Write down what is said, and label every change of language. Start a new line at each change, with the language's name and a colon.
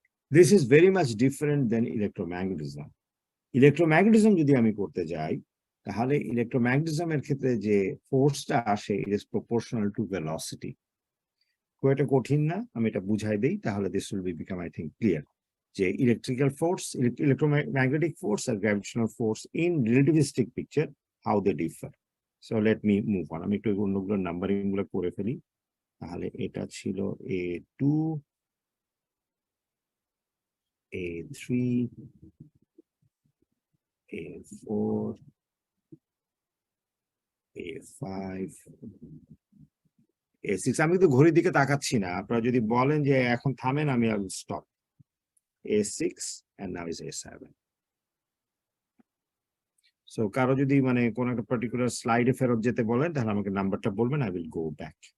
English: This is very much different than electromagnetism.
Bangla: Electromagnetism যদি আমি করতে যাই, তাহলে ইলেকট্রোম্যাগনেটিজমের ক্ষেত্রে যে ফোর্সটা আসে
English: It is proportional to velocity.
Bangla: খুব একটা কঠিন না, আমি এটা বুঝাই দেই, তাহলে
English: this will become I think clear,
Bangla: যে electrical force, electromagnetic force আর gravitational force
English: In relativistic picture how they differ. So let me move on,
Bangla: আমি একটু অন্যগুলোর নাম্বারিং গুলো করে ফেলি। তাহলে এটা ছিল A2, A3, A4, A5, A6। আমি কিন্তু ঘড়ির দিকে তাকাচ্ছি না, আপনারা যদি বলেন যে এখন থামেন আমি
English: I will stop. A6 and now is A7.
Bangla: So কারো যদি মানে কোন একটা পার্টিকুলার স্লাইডে ফেরত যেতে বলেন, তাহলে আমাকে নাম্বারটা বলবেন,
English: I will go back.